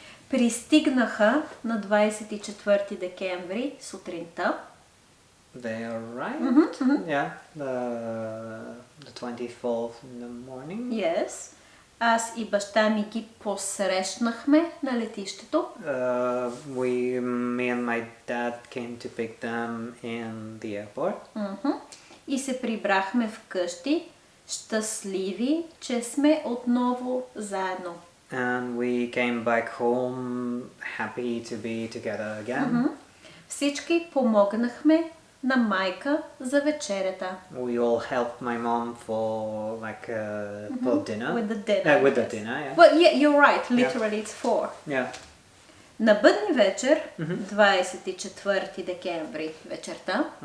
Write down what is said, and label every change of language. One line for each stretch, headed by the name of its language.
Bulgarian: Пристигнаха на 24 декември сутринта.
English: They arrived? Yeah, the 24th in the morning. Yes.
Bulgarian: Аз и баща ми ги посрещнахме на летището.
English: Me and my dad came to pick them in the airport.
Bulgarian: И се прибрахме вкъщи, щастливи, че сме отново заедно.
English: And we came back home happy to be together again.
Bulgarian: Всички помогнахме на майка за вечерята.
English: We all helped my mom for for dinner. With the dinner. With the dinner, yeah. Well, yeah, you're right. Literally, it's for. Yeah.
Bulgarian: На Бъдни вечер, 24 декември вечерта.